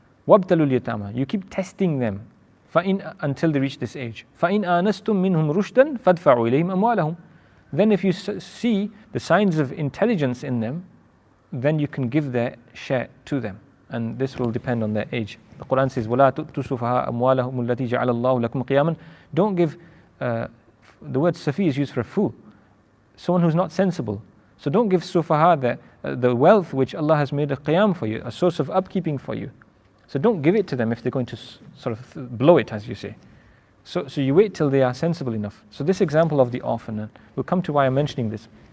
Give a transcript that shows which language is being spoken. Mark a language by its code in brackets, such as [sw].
[ar] وَابْتَلُوا الْيَتَامَى, [en] you keep testing them until they reach this age. [ar] فَإِنْ آنَسْتُم مِّنْهُمْ رُشْدًا فَادْفَعُوا إِلَيْهِمْ أَمْوَالَهُم. [en] Then if you see the signs of intelligence in them, then you can give their share to them. And this will depend on their age. The Quran says, [ar] وَلَا تُؤْتُوا سُفَهَاءَ أَمْوَالَهُمُ الَّتِي جَعَلَ اللَّهُ لَكُمْ قِيَامًا. [en] Don't give, the word safi is used for a fool, someone who's not sensible. So don't give sufaha the wealth which Allah has made a qiyam for you, a source of upkeeping for you. So don't give it to them if they're going to sort of blow it, as you say. So you wait till they are sensible enough. So this example of the orphan, and we'll come to why I'm mentioning this.